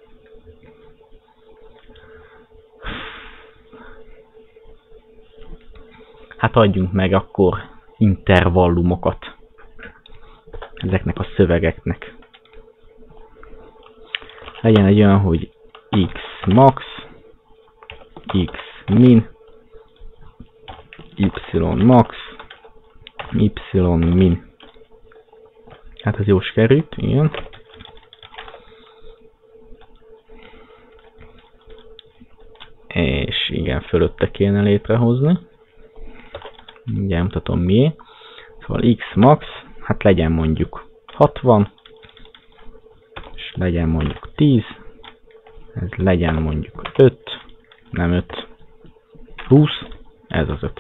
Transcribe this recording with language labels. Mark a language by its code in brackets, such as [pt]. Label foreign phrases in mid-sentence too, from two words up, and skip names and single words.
[hu] Hát adjunk meg akkor intervallumokat ezeknek a szövegeknek. Legyen egy olyan, hogy x max, x min, y max, y min. Hát ez jó sikerült, igen. És igen, fölötte kéne létrehozni. Mindjárt mutatom miért. Szóval x max, hát legyen mondjuk 60, és legyen mondjuk 10, ez legyen mondjuk 5, nem 5, 20, ez az 5.